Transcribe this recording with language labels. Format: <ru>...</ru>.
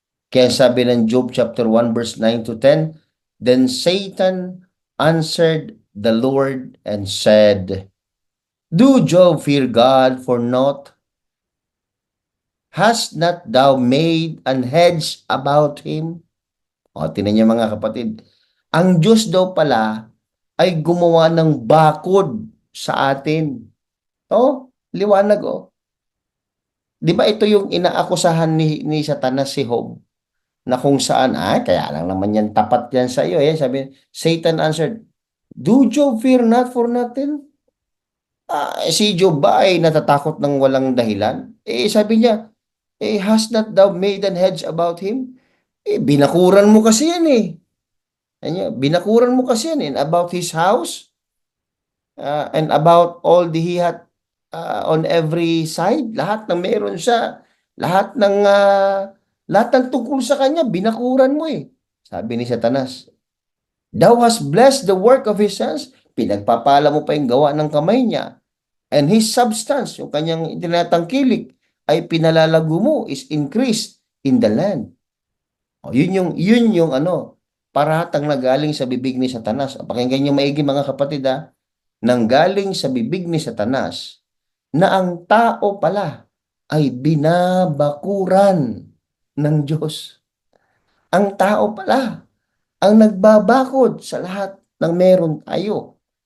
<tl>Kaya sabi ng</tl> <en>Job chapter 1 verse 9 to 10, Then Satan answered the Lord and said, Do Job fear God for naught? Hast not thou made an hedge about him?</en> <tl>Tinan niyo, mga kapatid. Ang Diyos daw pala ay gumawa ng bakod sa atin. Liwanag Di ba ito yung inaakusahan ni Satanas si Job? Na kung saan, kaya lang naman yan, tapat yan sa iyo.</tl> <en>Sabi, Satan answered, Do Job fear not for nothing?</en> <tl>Si Job ba ay natatakot ng walang dahilan? Sabi niya,</tl> <en>has not thou made an hedge about him?</en> <tl>Binakuran mo kasi yan</tl> <en>binakuran mo kasi yan about his house and about all the he had on every side.</en> <tl>Lahat ng meron siya, lahat ng tungkol sa kanya, binakuran mo Sabi ni Satanas,</tl> <en>Thou hast blessed the work of his hands.</en> <tl>Pinagpapala mo pa yung gawa ng kamay niya.</tl> <en>And his substance,</en> <tl>yung kanyang tinatangkilik, ay pinalalago mo,</tl> <en>is increased in the land.</en> <tl>Yun yung paratang na galing sa bibig ni Satanas. Pakinggan niyo maigi, mga kapatid, nanggaling sa bibig ni Satanas na ang tao pala ay binabakuran ng Diyos. Ang tao pala ang nagbabakod sa lahat ng meron tayo.</tl>